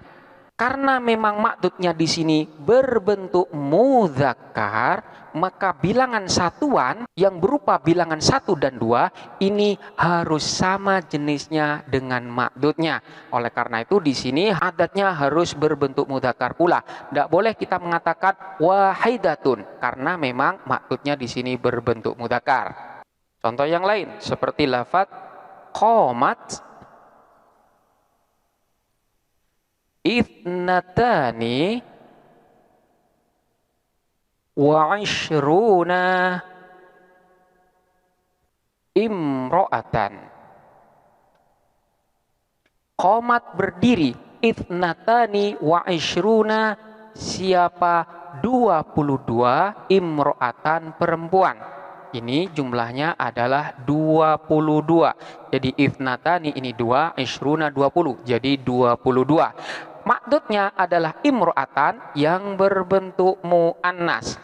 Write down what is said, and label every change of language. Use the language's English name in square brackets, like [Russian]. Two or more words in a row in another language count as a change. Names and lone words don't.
[Indonesian] Karena memang makdudnya di sini berbentuk mudzakkar, maka bilangan satuan yang berupa bilangan 1 dan 2 ini harus sama jenisnya dengan makdudnya. Oleh karena itu di sini adatnya harus berbentuk mudzakkar pula. Tidak boleh kita mengatakan wahidatun karena memang makdudnya di sini berbentuk mudzakkar. Contoh yang lain seperti lafaz [Arabic] قامت اثنتان وعشرون امرأة. [Indonesian] Qomat berdiri, [Arabic] اثنتان وعشرون [Indonesian] siapa 22, imro'atan perempuan. Ini jumlahnya adalah 22. Jadi ithnatani ini 2, ishruna 20. Jadi 22. Makdudnya adalah imro'atan yang berbentuk mu'annas.